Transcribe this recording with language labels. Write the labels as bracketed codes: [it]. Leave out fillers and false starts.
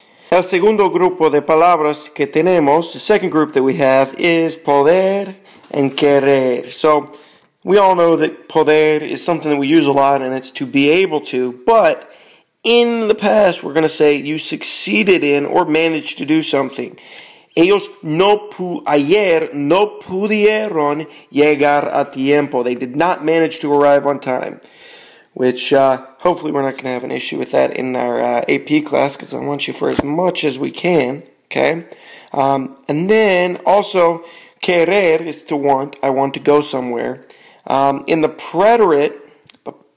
[es] El segundo grupo de palabras que tenemos, [en] the second group that we have, is poder and querer. So we all know that poder is something that we use a lot, and it's to be able to, but in the past we're going to say you succeeded in or managed to do something. [es] Ellos ayer no pudieron llegar a tiempo. [en] They did not manage to arrive on time. Which hopefully we're not going to have an issue with that in our AP class, because I want you for as much as we can. Okay, and then also querer is to want. I want to go somewhere. In the preterite, the